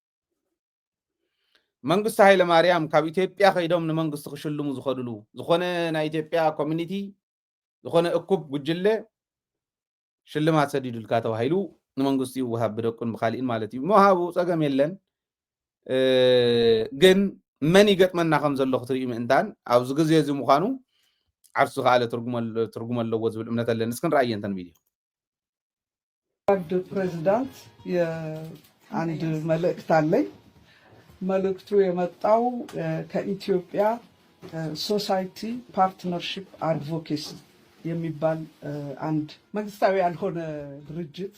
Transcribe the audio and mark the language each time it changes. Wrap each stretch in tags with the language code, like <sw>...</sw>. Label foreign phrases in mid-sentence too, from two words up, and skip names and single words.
<ti>መንግስቲ ሃይለማርያም ካብ ኢትዮጵያ ከይዶም ንመንግስቲ ክሽልሙ ዝኸድሉ ዝኾነ ናይ ኢትዮጵያ ኮሚኒቲ ዝኾነ እኩብ ጉጅለ ሽልማት ሰዲዱልካ ተባሂሉ ንመንግስቲ ይወሃብ ብደቁን ብካሊእን ማለት እዩ መሃቡ ፀገም የለን ግን መን ይገጥመና ከም ዘሎ ክትሪኡ ምእንታን ኣብዚ ግዜ እዚ ምዃኑ ዓርሱ ካለ ትርጉም ኣለዎ ዝብል እምነት ኣለኒ እስክን ራእየ እንተን ቪድዮ</ti> <am>አንድ ፕሬዝዳንት አንድ መልእክት አለኝ መልእክቱ የመጣው ከኢትዮጵያ ሶሳይቲ ፓርትነርሺፕ አድቮኬሲ የሚባል አንድ መንግስታዊ ያልሆነ ድርጅት</am>